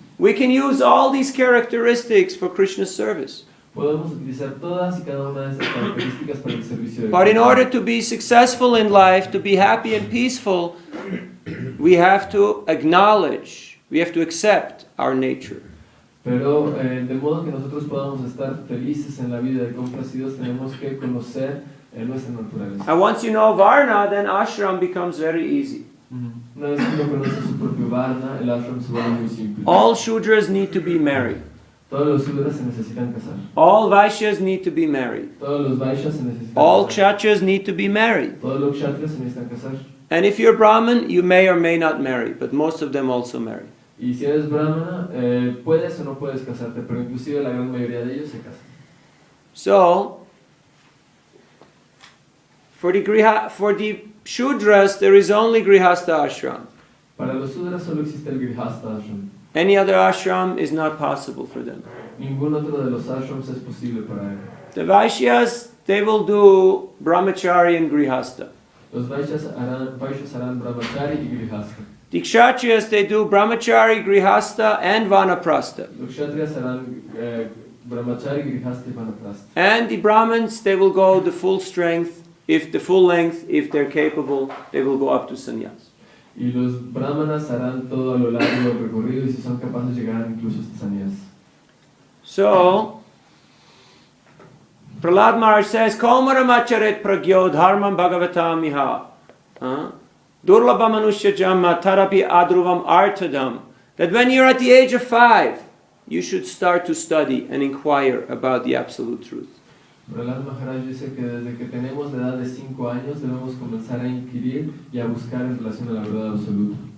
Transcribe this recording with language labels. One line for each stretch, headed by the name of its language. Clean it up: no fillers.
English: We can use all these characteristics for Krishna's service.
Spanish: Podemos utilizar todas y cada una de esas características para el servicio de
English: But in
Spanish: Krishna.
English: order to be successful in life, to be happy and peaceful, we have to acknowledge, we have to accept our nature.
Spanish: Pero de modo que nosotros podamos estar felices en la vida y complacidos, tenemos que conocer nuestra naturaleza.
English: And once you know Varna, then ashram becomes very easy.
Spanish: Una vez que uno conoce su propio Varna, el ashram se vuelve muy simple.
English: All Shudras need to be married.
Spanish: Todos los Sudras se necesitan casar.
English: All Vaishyas need to be married.
Spanish: Todos los Vaishyas se necesitan
English: All
Spanish: casar.
English: Kshatriyas need to be married.
Spanish: Todos los Kshatriyas se necesitan casar.
English: And if you're Brahmin, you may or may not marry, but most of them also marry.
Spanish: Y si eres Brahmana, puedes o no puedes casarte, pero inclusive la gran mayoría de ellos se casan.
English: So, for the Shudras, there is only Grihastha ashram.
Spanish: Para los Sudras solo existe el Grihastha ashram.
English: Any other ashram is not possible for them.
Spanish: Ningún otro de los ashrams es posible para él.
English: The Vaishyas, they will do brahmachari and grihastha.
Spanish: Los Vaishyas harán brahmachari y grihastha.
English: The Kshatriyas, they do brahmachari, grihastha and vanaprastha.
Spanish: Los Kshatriyas harán brahmachari, grihastha y vanaprastha.
English: And the Brahmins, they will go the full strength, if they're capable, they will go up to sannyas.
Spanish: Y los brahmanas harán todo a lo largo del recorrido y si son capaces llegar incluso hasta sannyas.
English: So, Prahlad Maharaj says,
Sanskrit: Kaumara-macharet pragyo dharmam bhagavatam iha. Durlabha manushya jamma tarapi adruvam artadam.
English: That when you're at the age of 5, you should start to study and inquire about the absolute truth.
Spanish: Prahlad Maharaj dice que desde que tenemos la edad de 5 años debemos comenzar a inquirir y a buscar en relación a la verdad absoluta.